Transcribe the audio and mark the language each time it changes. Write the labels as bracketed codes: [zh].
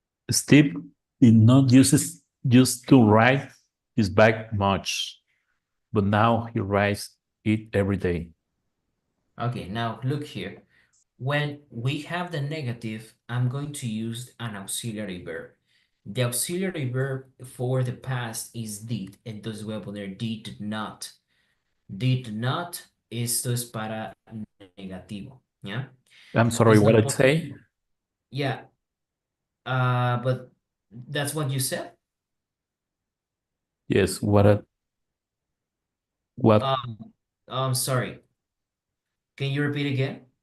[en] Steve did not used to ride his bike much, but now he rides it every day. Okay, now look here. When we have the negative, I'm going to use an auxiliary verb. The auxiliary verb for the past is did. [es] Entonces voy a poner [en] did not. Did not, [es] esto es para negativo, ¿ya? [en] I'm sorry, It's what not I'd say? yeah, but that's what you said? Yes, what I'm sorry. Can you repeat again?